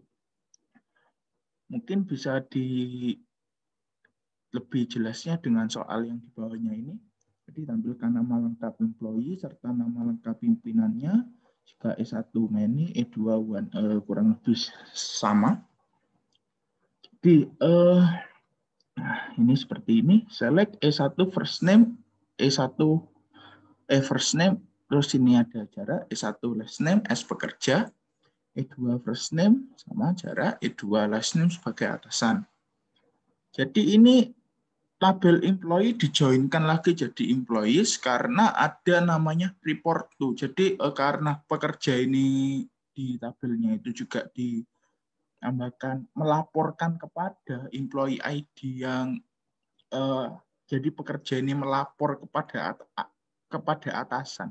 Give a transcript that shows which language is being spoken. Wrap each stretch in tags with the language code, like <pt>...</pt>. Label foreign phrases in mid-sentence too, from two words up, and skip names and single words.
<id>Mungkin bisa lebih jelasnya dengan soal yang di bawahnya ini. Jadi tampilkan nama lengkap employee serta nama lengkap pimpinannya. Jika E1 many, E2 one, kurang lebih sama. Jadi ini seperti ini.</id> <en>Select E1 first name, E1 first name,</en> <id>terus ini ada jarak,</id> <en>E1 last name, S pekerja, E2 first name,</en> <id>sama jarak,</id> <en>E2 last name</en> <id>sebagai atasan. Jadi ini tabel employee dijoinkan lagi jadi employees karena ada namanya</id> <en>report to.</en> <id>Jadi karena pekerja ini di tabelnya itu juga ditambahkan melaporkan kepada</id> <en>employee ID</en> <id>yang jadi pekerja ini melapor kepada atasan.</id>